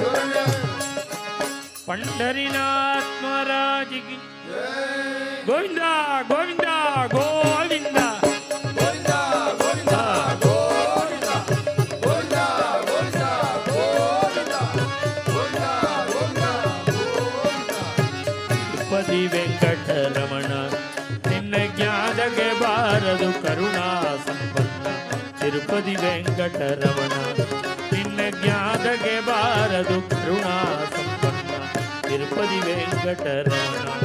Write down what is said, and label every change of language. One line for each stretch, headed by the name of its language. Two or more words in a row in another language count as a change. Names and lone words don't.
Hindi: पंढरीनाथ महाराज की गोविंद गोविंद गोविंद गोविंद गोविंद गोविंद गोविंद गोविंद गोविंद गोविंद गोविंद
Kannada: ತಿರುಪತಿ ವೆಂಕಟರಮಣ ನಿನ್ನ ಜ್ಞಾನಗೆ ಬಾರದು ಕರುಣಾ ಸಂಪನ್ನ ತಿರುಪತಿ ವೆಂಕಟರಮಣ ನಿನ್ನ ಜ್ಞಾನಗೆ ಬಾರದು ಕರುಣಾ ಸಂಪನ್ನ ತಿರುಪತಿ ವೆಂಕಟರಮಣ